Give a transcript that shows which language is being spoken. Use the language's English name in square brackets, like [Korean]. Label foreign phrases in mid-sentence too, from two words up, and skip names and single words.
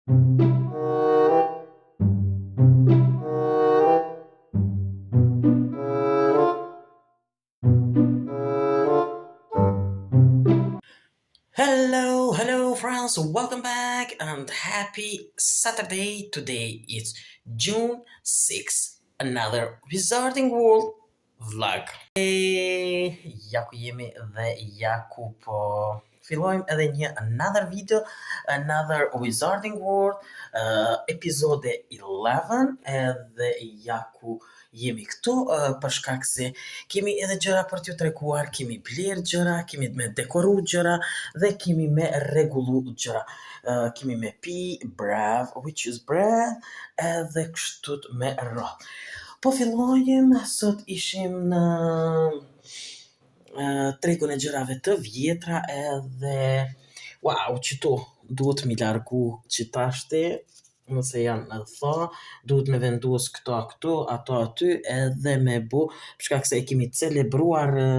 [English] Hello friends, welcome back and happy Saturday. Today is June 6th, another Wizarding World vlog. [Albanian] Ja ku jemi dhe ja ku po fillojmë edhe një [English] another video, another Wizarding World, [Albanian] episode 11, edhe ja ku jemi këtu për shkak se kemi edhe gjëra për t'ju treguar, kemi bler gjëra, kemi me dekoru gjëra dhe kemi me rregullu gjëra. Kemi me pi, [English] brave, which is brave, [Albanian] edhe kështu me rroll. Po fillojmë, sot ishim në tregun e gjërave të vjetra edhe wow, qëto duhet mi largu qitashti, nëse janë në tha, duhet me vendos këto, ato aty, edhe me bu, përshkak se e kemi celebruar